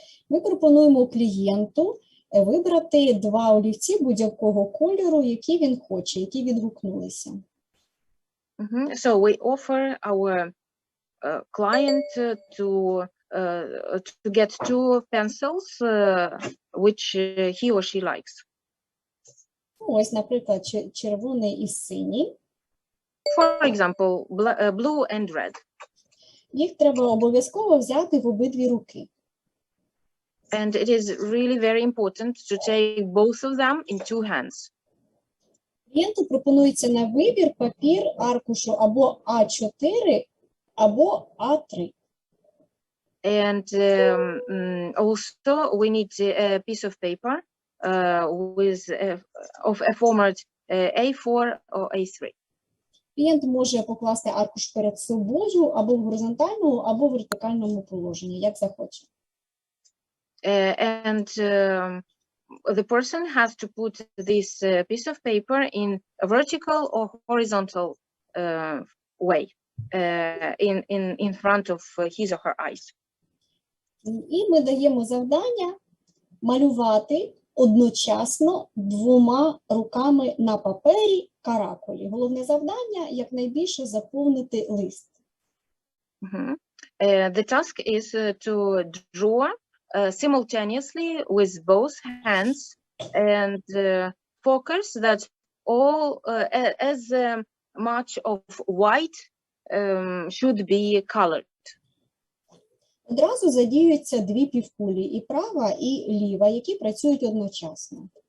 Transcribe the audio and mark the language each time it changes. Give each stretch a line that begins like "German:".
Ukrainian: Ми пропонуємо клієнту вибрати 2 олівці будь-якого кольору, які він хоче, які відгукнулися.
English: So we offer our client to get 2 pencils which he or she likes.
Ukrainian: Ось, наприклад, червоний і синій.
English: For example, blue and red.
Ukrainian: Їх треба обов'язково взяти в обидві руки.
English: And it is really very important to take both of them in 2 hands.
Ukrainian: Клієнту пропонується на вибір папір аркушу або А4, або А3.
English: And also we need a piece of paper with of a format A4 or A3.
Ukrainian: Клієнт може покласти аркуш перед собою або в горизонтальному, або в вертикальному положенні, як захоче.
English: And the person has to put this piece of paper in a vertical or horizontal way in front of his or her eyes.
Ukrainian: І ми даємо завдання малювати одночасно 2 руками на папері каракулі. Головне завдання – якнайбільше заповнити лист.
English: The task is to draw simultaneously with both hands and focus that all as much of white should be colored.
Ukrainian: Одразу задіюються дві півкулі, і права, і ліва, які працюють одночасно.